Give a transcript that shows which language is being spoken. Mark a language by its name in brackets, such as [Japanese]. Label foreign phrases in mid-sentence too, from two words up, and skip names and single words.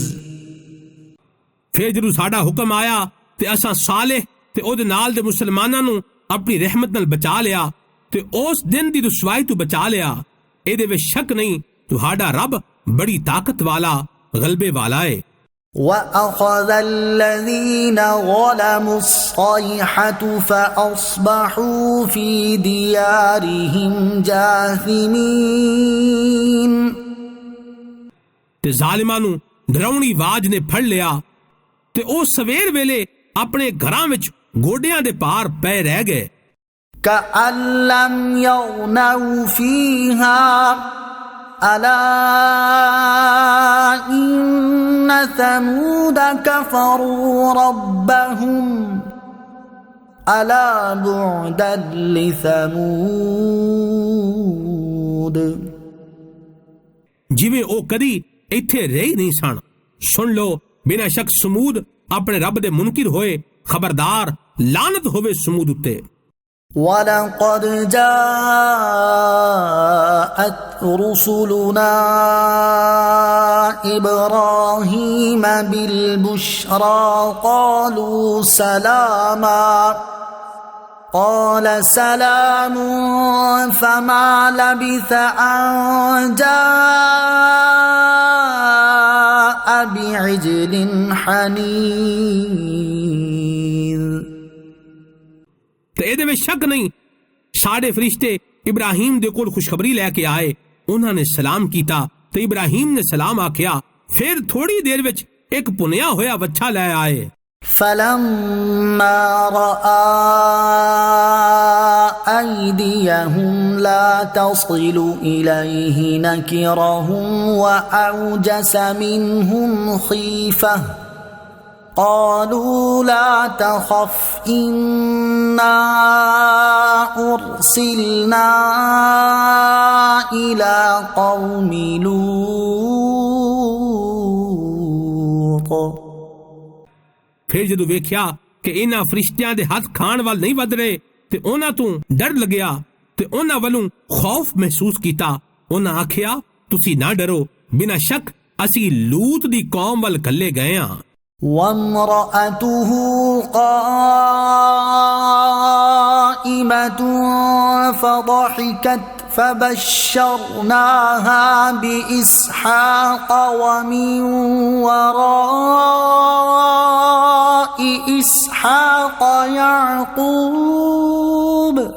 [Punjabi] ਫਿਰ ਜਦੋਂ ਸਾਡਾ ਹੁਕਮ ਆਇਆ ਤੇ ਅਸਾਂ ਸਾਲਿਹ ਤੇ ਉਹਦੇ ਨਾਲ ਦੇ ਮੁਸਲਮਾਨਾਂ ਨੂੰ ਆਪਣੀ ਰਹਿਮਤ ਨਾਲ ਬਚਾ ਲਿਆ ਤੇ ਉਸ ਦਿਨ ਦੀ ਰੁਸਵਾਈ ਤੋਂ ਬਚਾ ਲਿਆ। ਇਹਦੇ ਵਿੱਚ ਸ਼ੱਕ ਨਹੀਂ, ਤੁਹਾਡਾ ਰੱਬ ਬੜੀ ਤਾਕਤ ਵਾਲਾ, ਗਲਬੇ ਵਾਲਾ ਹੈ। [Arabic] وأخذ الذين ظلموا الصيحة فأصبحوا في ديارهم جاثمين। [Punjabi] ਤੇ ਜ਼ਾਲਿਮਾਂ ਨੂੰ ਡਰਾਉਣੀ ਆਵਾਜ਼ ਨੇ ਫੜ ਲਿਆ ਤੇ ਉਹ ਸਵੇਰ ਵੇਲੇ ਆਪਣੇ ਘਰਾਂ ਵਿੱਚ ਗੋਡਿਆਂ ਦੇ ਭਾਰ ਪੈ ਰਹਿ ਗਏ। [Arabic] كأن لم يغنوا فيها ألا إن ثمود كفروا ربهم ألا بعدا لثمود। [Punjabi] ਜਿਵੇਂ ਉਹ ਕਦੀ ਇੱਥੇ ਰਹੇ ਨਹੀਂ ਸਨ। ਸੁਣ ਲੋ, ਬਿਨਾਂ ਸ਼ੱਕ ਸਮੂਦ ਆਪਣੇ ਰੱਬ ਦੇ ਮੁਨਕਿਰ ਹੋਏ। ਖਬਰਦਾਰ, ਲਾਨਤ ਹੋਵੇ ਸਮੂਦ ਉੱਤੇ। [Arabic] وَلَقَدْ جَاءَتْ رُسُلُنَا إِبْرَاهِيمَ بِالْبُشْرَى قَالُوا سَلَامًا قَالَ سَلَامٌ فَمَا لَبِثَ أَن جَاءَ بِعِجْلٍ حَنِيذٍ۔ [Punjabi] ਤੇ ਇਹਦੇ ਵਿੱਚ ਸ਼ੱਕ ਨਹੀਂ, ਸਾਡੇ ਫਰਿਸ਼ਤੇ ਇਬਰਾਹੀਮ ਦੇ ਕੋਲ ਖੁਸ਼ਖਬਰੀ ਲੈ ਕੇ ਆਏ। ਉਹਨਾਂ ਨੇ ਸਲਾਮ ਕੀਤਾ ਤੇ ਇਬਰਾਹੀਮ ਨੇ ਸਲਾਮ ਆਖਿਆ। ਫਿਰ ਥੋੜੀ ਦੇਰ ਵਿੱਚ ਇੱਕ ਪੁੰਨਿਆ ਹੋਇਆ ਵੱਛਾ ਲੈ ਆਏ। [Arabic] فَلَمَّا رَأَى أَيْدِيَهُمْ لَا تَصِلُ إِلَيْهِ نَكِرَهُمْ وَأَوْجَسَ مِنْهُمْ خِيفَةً قالوا لا تخف إنا أرسلنا إلى قوم لوط۔ [Punjabi] ਫਿਰ ਜਦੋਂ ਵੇਖਿਆ ਕਿ ਇਹਨਾਂ ਫਰਿਸ਼ਤਿਆਂ ਦੇ ਹੱਥ ਖਾਣ ਵੱਲ ਨਹੀਂ ਵੱਧ ਰਹੇ ਤੇ ਉਹਨਾਂ ਤੋਂ ਡਰ ਲੱਗਿਆ ਤੇ ਉਹਨਾਂ ਵੱਲੋਂ ਖੌਫ ਮਹਿਸੂਸ ਕੀਤਾ। ਉਹਨਾਂ ਆਖਿਆ, ਤੁਸੀਂ ਨਾ ਡਰੋ, ਬਿਨਾਂ ਸ਼ੱਕ ਅਸੀਂ ਲੂਤ ਦੀ ਕੌਮ ਵੱਲ ਕੱਲੇ ਗਏ ਹਾਂ। [Arabic] وامرأته قائمة فضحكت فبشرناها بإسحاق ومن وراء إسحاق يعقوب۔